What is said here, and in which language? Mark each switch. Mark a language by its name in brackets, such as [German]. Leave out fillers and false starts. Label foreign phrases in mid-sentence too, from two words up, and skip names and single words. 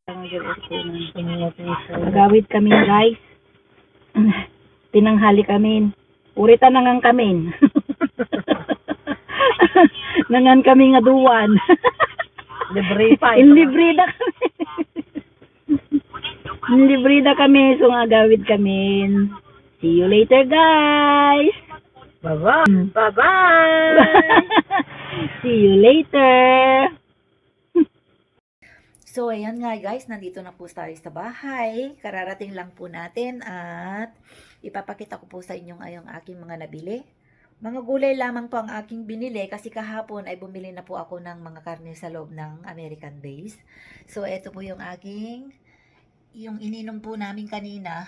[Iloko] Magawid kami guys. Tinanghali kami. Urita nangang kami. Nangan kami nga duwan. Libre pa. Libre na kami. Libre na kami. So nga gawid kami. [English] See you later guys. Bye-bye. Bye-bye. See you later. [Filipino] So, ayan nga guys, nandito na po tayo sa bahay. Kararating lang po natin at ipapakita ko po sa inyo ngayong aking mga nabili. Mga gulay lamang po ang aking binili kasi kahapon ay bumili na po ako ng mga karne sa loob ng American base. So, ito po yung yung ininom po namin kanina.